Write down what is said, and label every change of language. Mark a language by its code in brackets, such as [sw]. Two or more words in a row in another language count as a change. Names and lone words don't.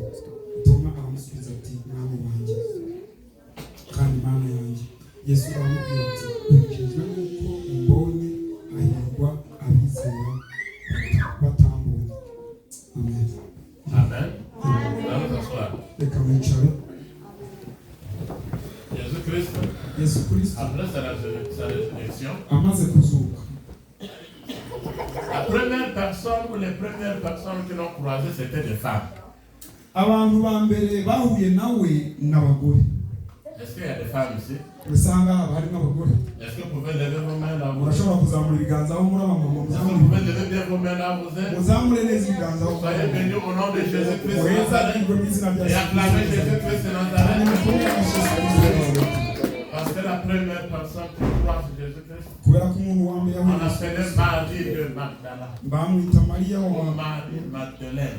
[rw] Toma aramusubiza ati mwami wanjye kandi mana yanjye. Yesu aramubwira ati urijejwe nuko umbonye, ahirwa abizera batambonye. Amen. [fr] Amen. Vamos s'asseoir. [rw] Reka mwicare. [fr] Jésus Christ, après sa résurrection, [rw] amaze kuzuka, [fr] la première personne ou les premières personnes qui l'ont croisé, c'était des femmes. [rw] Abantu ba mbere bahuye nawe n'abagore. [fr] Est-ce qu'il y a des femmes ici? [rw] Usanga hari n'abagore. [fr] Est-ce que vous pouvez lever vos mains là? [rw] Urashobora kuzamura ibiganza aho muri abamama. [fr] Est-ce que vous pouvez lever bien vos mains là? [rw] Muzamure neza ibiganza aho. [fr] Soyez bénis au nom de Jésus-Christ de Nazareth et acclamez Jésus-Christ de Nazareth. Parce que la première personne qui croit en Jésus-Christ, on l'appelait Marie de Magdala. [rw] Bamwita Maria wa Marie Magdalene.